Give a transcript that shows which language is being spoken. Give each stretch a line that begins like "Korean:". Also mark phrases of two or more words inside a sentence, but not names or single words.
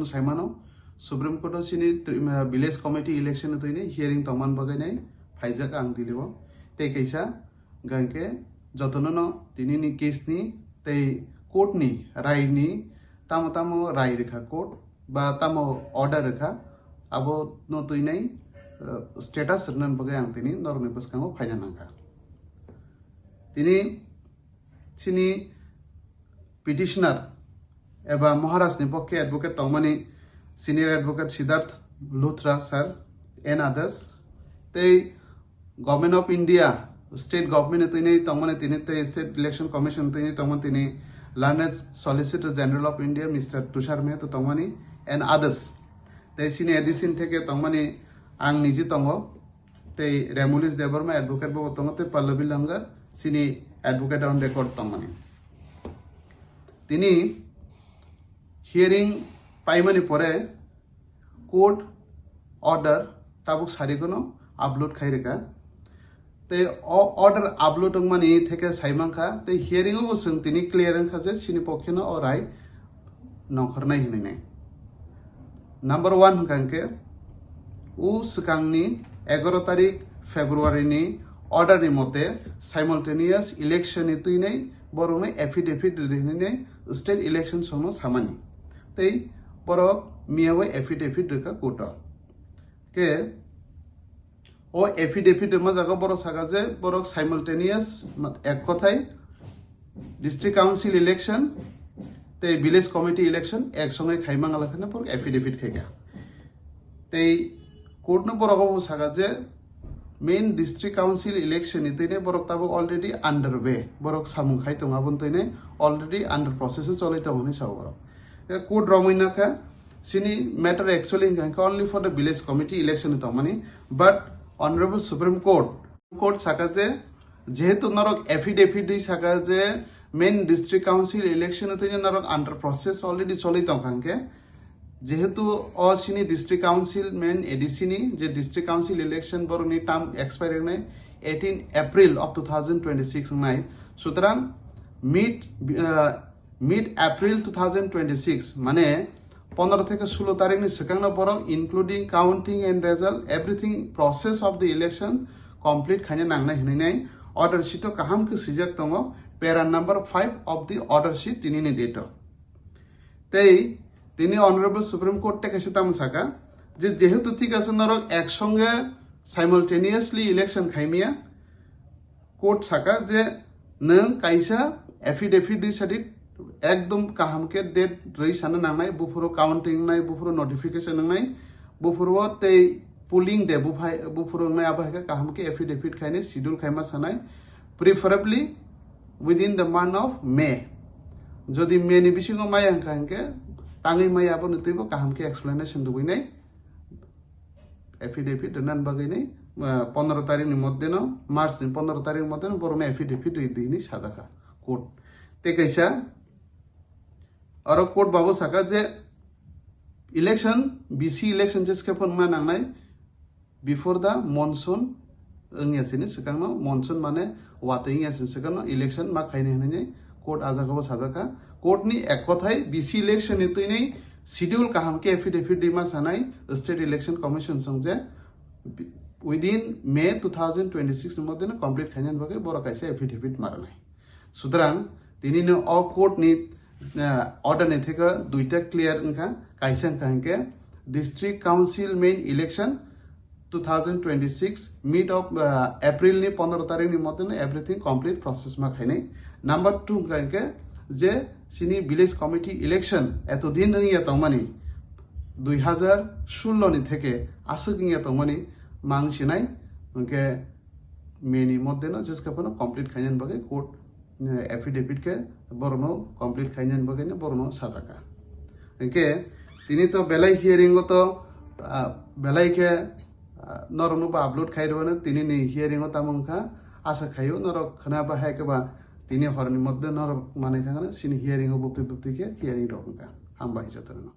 Kok Borok: साइमानो सुप्रीम कोर्ट सिनी
English: village committee election
Kok Borok: तोइने हियरिंग तमान बगाइनाय फाइजाक आं दिलिव ते कैसा गंके जतन तिनी नि केसनि ते कोर्टनि रायनि तामो राय रेखा कोर्ट बा तामो ऑर्डर रेखा आबो न तोइनाय स्टेटास रनन बगाय आं तिनी नरनि बसकांगो फाइना नांगा तिनी सिनी पिटिशनार एबा महाराष्ट्रनि पक्षे एडवोकेट तंगमानि
English: senior advocate
Kok Borok: सिद्धार्थ लुथरा
English: sir and others
Kok Borok: ते
English: Government of India state government
Kok Borok: तोइने तंगमानि तिनी ते स्टेट इलेक्शन कमीशन तोइने तंगमानि तिनी
English: learned Solicitor General of India Mister Tushar Mehta
Kok Borok: तंगमानि
English: and others
Kok Borok: ते सिनी एडिशन थेके तंगमानि आं निजे तंगो ते रेमुलिस देबरमा एडवोकेट बो तंगो ते पल्लवी लंगर सिनी
English: advocate on record
Kok Borok: तंगमानि तिनी हियरिंग पाइमानि परे
English: court order
Kok Borok: ताबुक सारिगोनो अपलोड खाइरेका ते
English: order upload
Kok Borok: मानि थेके साइमांखा ते हियरिंग बो जों तिनी क्लियर खा जे सिनी पक्षनो अ राय नखरनाय हिनाय नंबर 1 हंकांके उ सिकांगनि 11 तारिख फेब्रुआरी नि ऑर्डर नि मते
English: simultaneous election
Kok Borok: नि तुइनै बरोने एफिडेविट रिने स्टेट इलेक्शन सोनो सामानि ते बरो मियावे एफिडेविट रेखा कोर्ट के ओ एफिडेविट मा जागा बरो सागा जे बरो साइमल्टेनियस एक कथाय
English: district council election
Kok Borok: ते
English: village committee election
Kok Borok: एक संगे खाइमांगालाखने पर एफिडेविट खेगा ते कोर्ट न बरो सागा जे
English: main district council election
Kok Borok: इतने बरक ताबो
English: already under way
Kok Borok: बरक सामुखाय तंगाबन तने
English: already under process
Kok Borok: चलैत होनी सावर कोर्ट रमैनाखा सिनी
English: matter actually only for the village committee election
Kok Borok: तमानी
English: but honourable Supreme Court
Kok Borok: साका जे जेहेतु नरक एफिडेविट दै साका जे
English: main district council election
Kok Borok: तने नरक
English: under process already
Kok Borok: चलैत खांके जेहेतु सिनी
English: district council main
Kok Borok: एडिसिनी जे
English: district council election
Kok Borok: बरनि
English: term expire
Kok Borok: ने
English: 18 April of 2026
Kok Borok: नाय सुतरां
English: mid April 2026
Kok Borok: माने 15 থেকে 16 तारिख नि सिगांना बर
English: including counting and result everything process of the election complete
Kok Borok: खाने नांगना हिनाय
English: order sheet
Kok Borok: काहाम के सिजक दङ
English: para number 5 of the order sheet
Kok Borok: तिनि डेट तै তিনি
English: honourable Supreme Court
Kok Borok: থেকে সেতাম সাকা যে যেহেতু
Bangla: ঠিক আছে
Kok Borok: নরক একসঙ্গে
English: simultaneously election
Kok Borok: খাইমিয়া কোর্ট সাকা যে নং কাইসা এফিডেভিট দি সাদি একদম কাহামকে डेट रई सानो नांनाय बुफुरो काउंटिंग नाय बुफुरो नोटिफिकेशन नाय बुफुरो ते पुलिंग दे बुफुरो नाय आबाहके काहामके एफिडेविट खाइने शिड्यूल खाइमा सानाय
English: preferably within the month of May
Kok Borok: जदि मे नि बिसिङाव माय हांखांके ताङै माय आबो नतैबो काहामके एक्सप्लेनेशन दुबैनाय एफिडेविट रनन बगैनाय 15 तारिख नि मध्य न मार्च नि 15 तारिख मध्य न बरने एफिडेविट दैनि साजाखा कोर्ट ते कैसा और कोर्ट बाबू साका जे इलेक्शन
English: BC election
Kok Borok: जेसके फनमा नांनाय
English: before the monsoon
Kok Borok: इंगियासिनि सिगांनो मॉनसून माने वाते इंगियासिनि सिगांनो इलेक्शन मा खाइने हने कोर्ट आजागाव साजाखा कोर्ट नि एक कथाय
English: BC election
Kok Borok: इतुइनै शिड्यूल काहामके एफिडेविट दिमा सानाय स्टेट इलेक्शन कमिशन संजे
English: within May 2026
Kok Borok: नि मध्य कंप्लीट खाइने बगे बर काइसे एफिडेविट मारनाय सुतरां तिनिनो अ कोर्ट नि ऑर्डर ने थेका दुइटा क्लियर इनका काइसे काहके
English: district council main election 2026 mid of April
Kok Borok: नि 15 तारिख नि मध्य
English: everything complete process
Kok Borok: मा खाइने नंबर 2 काहके जे सिनी
English: village committee election
Kok Borok: एतदिन निया तंगमानि 2016 नि थेके आसगिया तंगमानि मांगसिनाय उनके मेनि मध्य न जिसका पनो कंप्लीट खाइने बगे कोर्ट एफिडेविट के बरनो कंप्लीट खाइने बगे ने बरनो साजाका इनके तिनी तो बेलाई हियरिंग तो बेलाई के नरनु बा अपलोड खाइरबने तिनी नि हियरिंग तामंखा आशा खायो नर खना बा हायकेबा तिनी हरनि मध्य नर माने थाङा सिनि हियरिंग बुक्ति के हियरिंग रखा हामबाय जतन